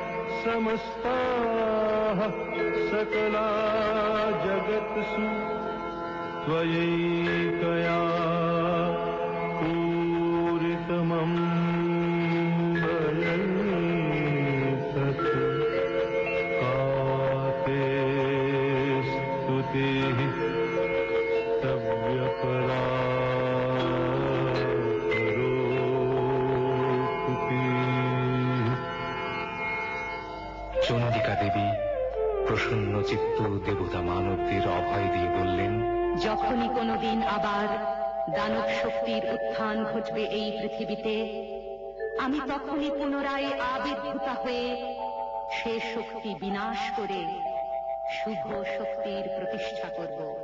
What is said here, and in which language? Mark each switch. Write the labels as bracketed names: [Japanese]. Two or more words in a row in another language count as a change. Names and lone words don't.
[Sanskrit] समस्ताः सकला जगत्सु त्वयैकया पूरितमम्बरैतत् काते स्तुतिः स्तव्यपरा [Bangla] চন্ডিকা দেবী প্রসন্ন চিত্ত দেবতা মানবদের অভয় দিয়ে বললেন, যখনই কোনোদিন আবার দানব শক্তির উত্থান ঘটবে এই পৃথিবীতে, আমি তখনই পুনরায় আবির্ভূতা হয়ে সে শক্তি বিনাশ করে শুভ শক্তির প্রতিষ্ঠা করব।